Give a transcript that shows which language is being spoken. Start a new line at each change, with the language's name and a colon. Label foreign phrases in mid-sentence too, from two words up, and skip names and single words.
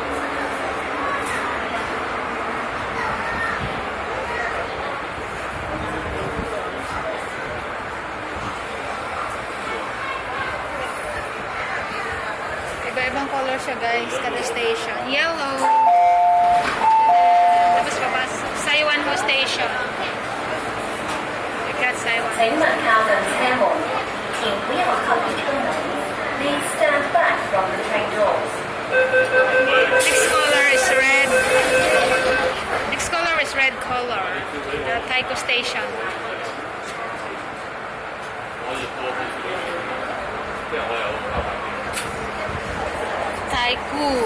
Filipino: Iba-ibang color siya guys, kada station. Yellow. Tapos papasok.
English: Saiwan Ho Station. We got Saiwan.
Cantonese: 請勿靠近車門，請不要靠近車門。
English: Please stand back from the train doors. Next color is red. Next color is red color. The Taiko Station. Taiko.